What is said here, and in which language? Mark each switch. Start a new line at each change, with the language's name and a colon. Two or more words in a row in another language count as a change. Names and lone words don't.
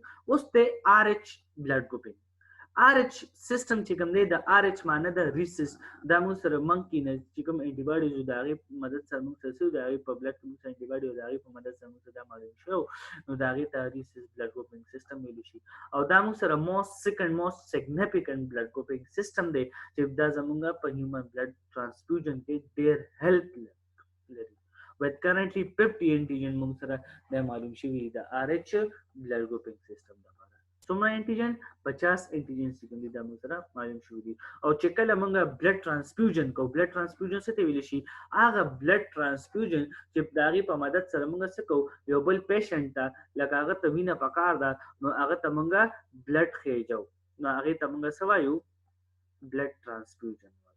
Pashto: اوس ته RH
English: blood grouping
Pashto: RH سیستم چې کوم دی د RH معنی د ریسس دا موږ سره منکی نه چې کوم انټي باډیز د هغه مدد سره موږ سره د هغه په بلډ کې موږ انټي باډي او د هغه په مدد سره موږ دا معلوم شو نو د هغه ته
English: rhesus blood grouping system
Pashto: ویل شي او دا موږ سره
English: most significant blood grouping system
Pashto: دی چې دا زموږ په
English: human blood transfusion
Pashto: کې ډیر هیلپ لري.
English: with currently 50 antigen
Pashto: موږ سره دا معلوم شوی د RH
English: blood grouping system
Pashto: څومره انټیجن 50 انټیجن چې دا موږ سره معلوم شو دي او چې کله موږ
English: blood transfusion
Pashto: کو
English: blood transfusion
Pashto: څه ته ویل شي هغه
English: blood transfusion
Pashto: چې د هغې په مدد سره موږ څه کوو یو بل پیشنټ ته لکه هغه ته وینه پکار ده نو هغه ته موږ بلډ خېجو نو هغې ته موږ څه وایو
English: blood transfusion
Pashto: وایو.